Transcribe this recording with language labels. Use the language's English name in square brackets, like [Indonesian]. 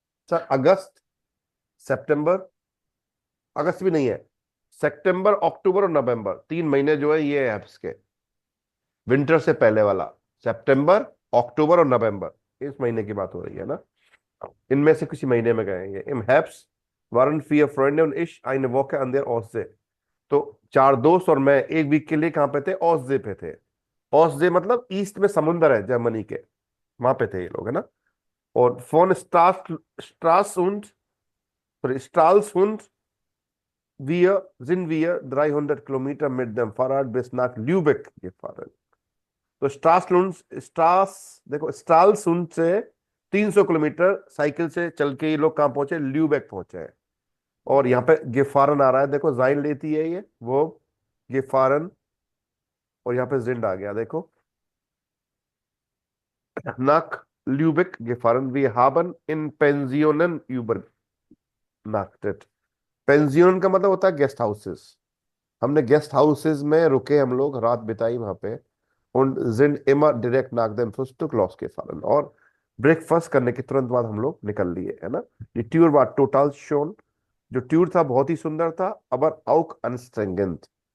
[Hindi] Sir अगस्त, सितंबर, अगस्त भी नहीं है, सितंबर अक्टूबर और नवंबर, 3 महीने जो है ये है इसके, विंटर से पहले वाला, सितंबर, अक्टूबर और नवंबर, इस महीने की बात हो रही है ना। इनमें से किसी महीने में गए ये। [German] इम हेब्स waren vier Freunde und ich eine Woche an der Ostsee। [Hindi] तो 4 दोस्त और मैं 1 वीक के लिए कहाँ पे थे, ऑसजे पे थे। ऑसजे मतलब ईस्ट में समुंदर है जर्मनी के, वहां पे थे ये लोग, है ना। और phone [German] स्ट्रासुंड स्ट्रालसुंड wir sind wir 300 Kilometer mit dem Fahrrad bis nach Lübeck gefahren। [Hindi] तो स्ट्रास देखो, स्ट्रालसुंड से 300 किलोमीटर साइकिल से चल के ये लोग कहाँ पहुंचे, ल्यूबेक पहुंचे हैं। और यहाँ पे गेफारन आ रहा है, देखो जाइन लेती है ये वो, गेफारन, और यहाँ पे जिंड आ गया देखो। [German] nach Lübeck gefahren, wir haben in Pensionen übernachtet। [Hindi] पेंजियन का मतलब होता है गेस्ट हाउसेस, हमने गेस्ट हाउसेस में रुके, हम लोग रात बिताई वहां पे। [German] und sind immer direkt nach dem Frühstück losgefahren, [Hindi] और ब्रेकफास्ट करने के तुरंत बाद हम लोग निकल लिए, है ना। ये ट्यूर [German] war total schon, [Hindi] जो ट्यूर था बहुत ही सुंदर था, [German] aber auch anstrengend।